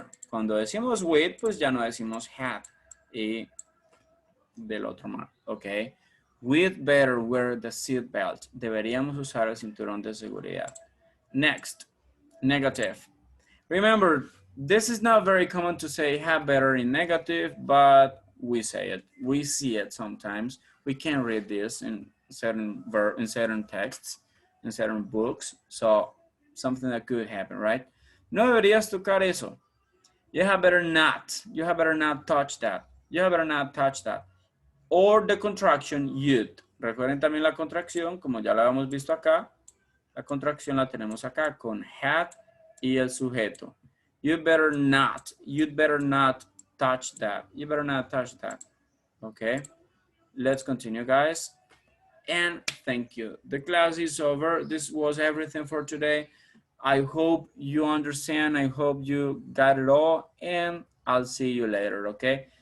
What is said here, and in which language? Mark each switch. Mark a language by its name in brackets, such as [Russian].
[Spanish] Cuando decimos with, pues ya no decimos had. Y del otro modo, ok. [English] With better wear the seat belt. [Spanish] Deberíamos usar el cinturón de seguridad. [English] Next, negative. Remember, this is not very common to say have better in negative, but we say it. We see it sometimes. We can read this in certain texts, in certain books. So something that could happen, right? [Spanish] No deberías tocar eso. [English] You have better not. You have better not touch that. You have better not touch that. Or the contraction you'd. [Spanish] Recuerden también la contracción, como ya la habíamos visto acá. La contracción la tenemos acá con had y el sujeto. [English] You'd better not touch that. You better not touch that. Okay. Let's continue, guys. And thank you. The class is over. This was everything for today. I hope you understand. I hope you got it all. And I'll see you later, okay?